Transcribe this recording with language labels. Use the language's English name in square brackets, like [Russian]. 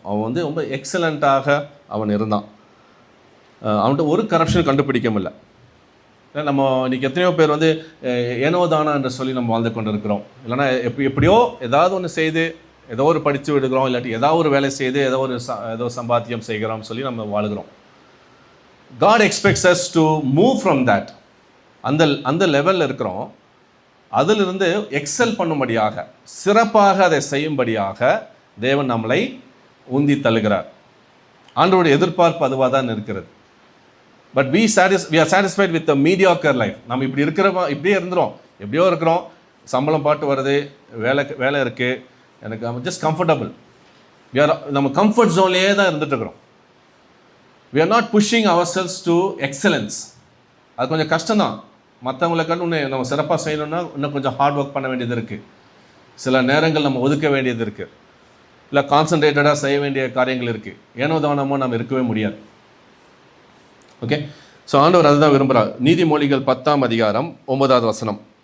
[Tamil] அவன் வந்து ரொம்ப எக்ஸலண்ட்டாக அவன் இருந்தான். அவன்கிட்ட ஒரு கரப்ஷன் கண்டுபிடிக்க முடியல. நம்ம இன்றைக்கி எத்தனையோ பேர் வந்து ஏனோதானா என்று சொல்லி நம்ம வாழ்ந்து கொண்டு இருக்கிறோம். இல்லைனா எப்படியோ ஏதாவது ஒன்று செய்து ஏதோ ஒரு படித்து விடுகிறோம், இல்லாட்டி ஏதாவது ஒரு வேலை செய்து ஏதோ சம்பாத்தியம் செய்கிறோம் சொல்லி நம்ம வாழுகிறோம். [English] God expects us to move from that. [Tamil] அந்த லெவலில் இருக்கிறோம். அதிலிருந்து எக்ஸல் பண்ணும்படியாக, சிறப்பாக அதை செய்யும்படியாக தேவன் நம்மளை உந்தி தள்ளுகிறார். ஆண்டவருடைய எதிர்பார்ப்பு அதுவாக தான் இருக்கிறது. But [English] we are satisfied with the mediocre life. [Tamil] நம்ம இப்படியே இருந்துரும், எப்படியோ இருக்கிறோம், சம்பளம் பாட்டு வருது, வேலை இருக்குது, எனக்கு ஜஸ்ட் கம்ஃபர்டபுள். நம்ம கம்ஃபர்ட் ஜோன்லேயே தான் இருந்துட்டு இருக்கிறோம். [English] we are not pushing ourselves to excellence. [Tamil] அது கொஞ்சம் கஷ்டம்தான். மற்றவங்களை கண்டு இன்னும் நம்ம சிறப்பாக செய்யணும்னா இன்னும் கொஞ்சம் ஹார்ட் ஒர்க் பண்ண வேண்டியது இருக்குது. சில நேரங்கள் நம்ம ஒதுக்க வேண்டியது இருக்குது. இல்லை, கான்சன்ட்ரேட்டடாக செய்ய வேண்டிய காரியங்கள் இருக்குது. ஏனோ தானமோ நம்ம இருக்கவே முடியாது. ஓகே, ஸோ ஆண்டவர் அதுதான் விரும்புகிறார். நீதிமொழிகள் 10ஆம் அதிகாரம் 9வது வசனம்.